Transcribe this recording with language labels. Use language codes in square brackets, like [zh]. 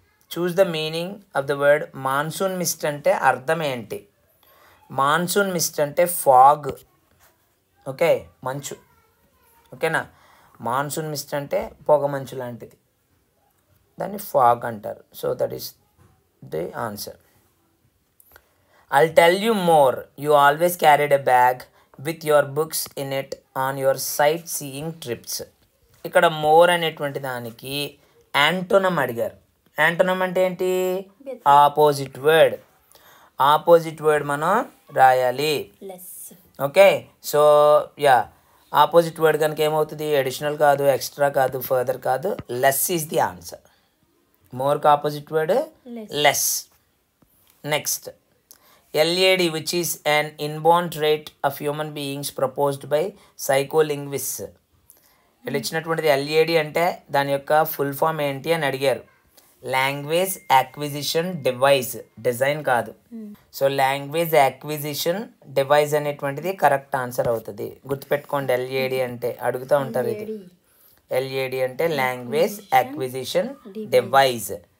[en] choose the meaning of the word monsoon mist [te] అంటే అర్థం ఏంటి? మాన్సూన్ మిస్ట్ అంటే ఫాగ్. ఓకే, మంచు. ఓకేనా? మాన్సూన్ మిస్ట్ అంటే పొగ మంచు లాంటిది, దాన్ని ఫాగ్ అంటారు. [en] So that is the answer. I'll tell you more. You always carried a bag with your books in it on your sightseeing trips. [te] ఇక్కడ మోర్ అనేటువంటి దానికి యాంటోనమ్ అడిగారు. యాంటోనమ్ అంటే ఏంటి? Opposite word. ఆపోజిట్ వర్డ్ మనం రాయాలి. Okay, so yeah, opposite word కనుక ఏమవుతుంది? అడిషనల్ కాదు, ఎక్స్ట్రా కాదు, ఫర్దర్ కాదు, [en] Less is the answer. [te] మోర్కి opposite word less. [en] Next, LAD, which is an inborn trait of human beings proposed by psycholinguists. [te] వీళ్ళు ఇచ్చినటువంటిది LAD అంటే దాని యొక్క ఫుల్ ఫామ్ ఏంటి అని అడిగారు. లాంగ్వేజ్ యాక్విజిషన్ డివైస్, డిజైన్ కాదు. సో లాంగ్వేజ్ యాక్విజిషన్ డివైస్ అనేటువంటిది correct answer అవుతుంది. గుర్తుపెట్టుకోండి, LAD అంటే అడుగుతూ ఉంటారు. ఇది LAD అంటే లాంగ్వేజ్ యాక్విజిషన్ డివైస్.